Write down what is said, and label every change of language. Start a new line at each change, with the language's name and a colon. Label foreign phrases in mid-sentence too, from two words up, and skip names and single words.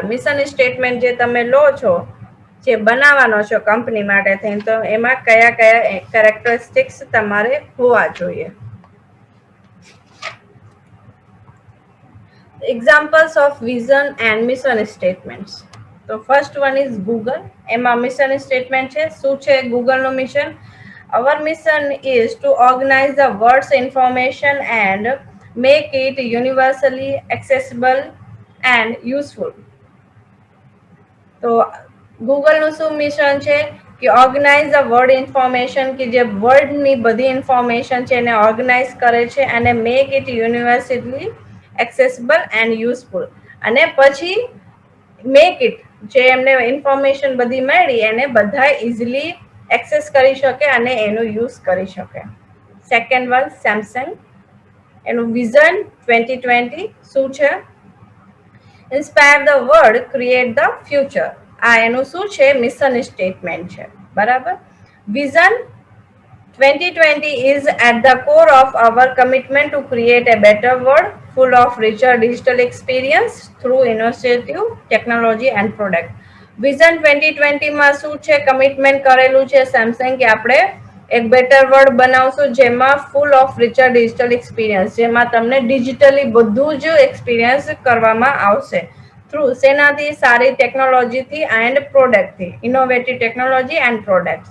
English: mission statement
Gujarati: જે તમે લો છો, જે બનાવવાનો છો કંપની માટે થઈને, તો એમાં કયા કયા કેરેક્ટરિસ્ટિક્સ તમારે હોવા જોઈએ.
English: examples of vision and mission statements. તો first one is Google. એમાં mission statement છે.
Gujarati: શું છે ગૂગલનું મિશન?
English: Our mission is to organize the world's information and make it universally accessible and useful.
Gujarati: તો ગૂગલનું શું મિશન છે? કે
English: organize the world information,
Gujarati: કે જે વર્લ્ડની બધી ઇન્ફોર્મેશન છે એને ઓર્ગેનાઇઝ કરે છે અને
English: make it universally accessible and useful.
Gujarati: અને પછી
English: make it,
Gujarati: જે એમને ઇન્ફોર્મેશન બધી મળી એને બધા
English: easily access
Gujarati: કરી શકે અને એનું યુઝ કરી શકે.
English: second one
Gujarati: સેમસંગ. એનું વિઝન 2020 શું છે?
English: inspire the world, create the future.
Gujarati: આ એનું શું છે?
English: mission statement
Gujarati: છે. બરાબર.
English: વિઝન 2020 is at the core of our commitment to create a better world full of richer digital experience through innovative technology and product.
Gujarati: વિઝન 2020 માં શું છે? કમિટમેન્ટ કરેલું છે સેમસંગ કે આપણે એક
English: better world
Gujarati: બનાવશું જેમાં
English: full of richer digital experience,
Gujarati: જેમાં તમને ડિજિટલી બધું જ એક્સપિરિયન્સ કરવામાં આવશે થ્રુ શેનાથી?
English: સારી ટેકનોલોજીથી એન્ડ પ્રોડક્ટથી. innovative technology and products.